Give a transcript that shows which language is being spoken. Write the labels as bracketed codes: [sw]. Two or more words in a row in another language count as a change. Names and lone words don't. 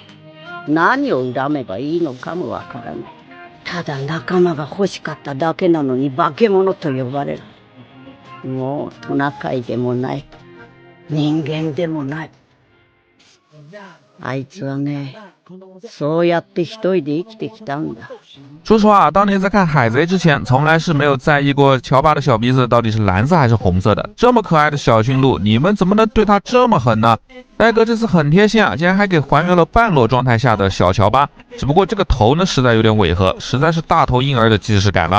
[ja] 何を恨めばいいのかもわからない。ただ仲間が欲しかっただけなのに化け物と呼ばれる。もうトナカイでもない、人間でもない。あいつはね、そうやって一人で生きてきたんだ。 [zh] 说实话，当年在看海贼之前，从来是没有在意过乔巴的小鼻子到底是蓝色还是红色的。这么可爱的小驯鹿，你们怎么能对它这么狠呢？戴哥这次很贴心啊，竟然还给还原了半裸状态下的小乔巴，只不过这个头呢实在有点违和，实在是大头婴儿的既视感了。